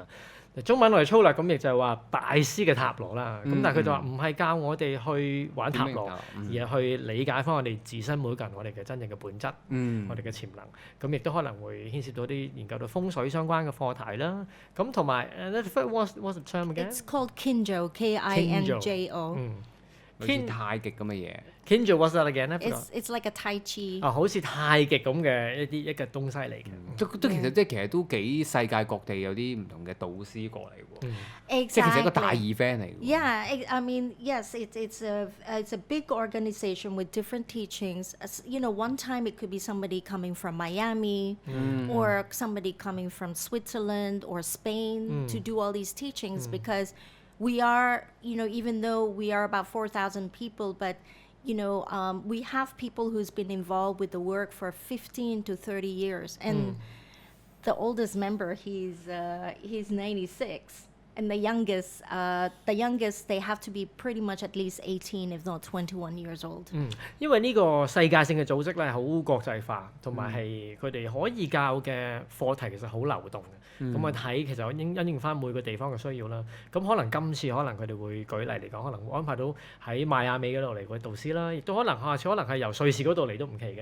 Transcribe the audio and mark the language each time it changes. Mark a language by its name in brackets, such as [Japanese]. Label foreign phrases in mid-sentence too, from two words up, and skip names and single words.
[Cantonese] 中文我哋粗略咁亦就係話大師嘅塔羅啦，咁但係佢就話唔係教我哋去玩塔羅，而係去理解翻我哋自身每個人我哋嘅真正嘅本質，我哋嘅潛能，咁亦都可能會牽涉到啲研究到風水相關嘅課題啦。咁同埋 [English] what's the term again? It's called Kinjo, Kinjo。 [Cantonese] 類似太極咁嘅嘢。 [English] Kinjo what's that again? It's like a Tai Chi。 [Cantonese] 好似太極咁嘅一個東西嚟嘅。都其實都幾世界各地有啲唔同嘅導師過嚟喎。 Exactly。即係其實一個大 event 嚟嘅。 [English] Yeah, I mean, yes, it's a big organization with different teachings. One time it could be somebody coming from Miami, or somebody coming from Switzerland or Spain to do all these teachings because we are, even though we are about 4,000 people, but we have people who's been involved with the work for 15 to 30 years, and the oldest member he's 96, and the youngest they have to be pretty much at least 18, if not 21 years old. [Cantonese] 因為呢個世界性嘅組織咧係好國際化，同埋係佢哋可以教嘅課題其實好流動嘅。咁我睇其實因應翻每個地方嘅需要啦。咁可能今次可能佢哋會舉例嚟講，可能會安排到喺邁阿密嗰度嚟嘅導師啦，亦都可能下次可能係由瑞士嗰度嚟都唔奇嘅。